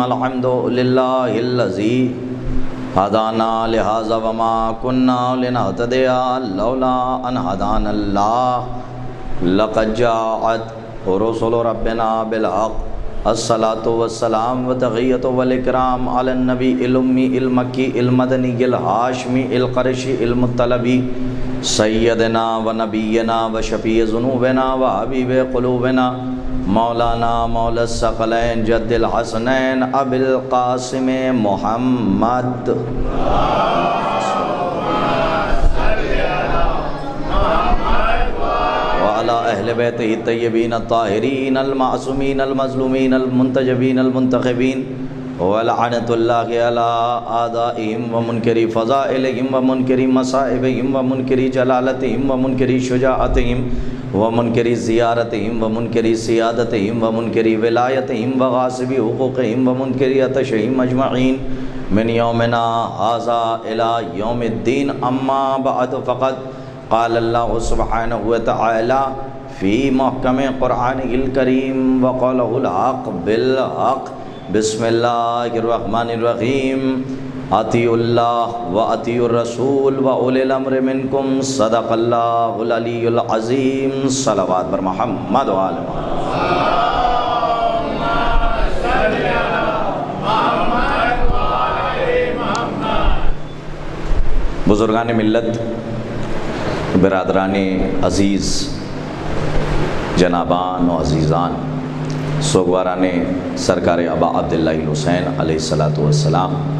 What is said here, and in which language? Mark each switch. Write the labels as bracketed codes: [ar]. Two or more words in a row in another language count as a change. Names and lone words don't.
[ar] الحمد للہ الذی ہدانا لہذا وما كنا لنہتدی لولا ان ہدانا اللہ لقد جاءت رسل ربنا بالحق۔ الصلاة والسلام وتحیۃ والاکرام علی النبی الامی المکی المدنی الہاشمی القرشی المطلبی سیدنا و نبینا و شفیع ذنوبنا و حبیب قلوبنا مولانا مولا الثقلین جد الحسنین ابی القاسم محمد وعلى اہل بیتہ الطیبین الطاہرین المعصومین المظلومین المنتجبین المنتخبین ولعنۃ اللہ علی اعدائہم ومنکری فضائلہم ومنکری مصائبہم ومنکری جلالتہم ومنکری شجاعتہم ومنکری زیارتہم ومنکری سیادتہم ومنکری ولایتہم وغاصبی حقوقہم ومنکری عطشہم اجمعین من یومنا ھذا الی یوم الدین۔ اما بعد فقد قال اللہ سبحانہ وتعالی فی محکم قرآن الکریم وقالہ الحق بالحق۔ بسم اللہ الرحمن الرحیم۔ اطیعوا اللہ و اطیعوا الرسول و اولی الامر منکم، صدق اللہ العلی العظیم۔ [fa] صلوات بر محمد و آل محمد۔ بزرگان ملت، برادران عزیز، جنابان و عزیزان، سوگواران سرکار ابا عبداللہ الحسین [ar] علیہ السلام،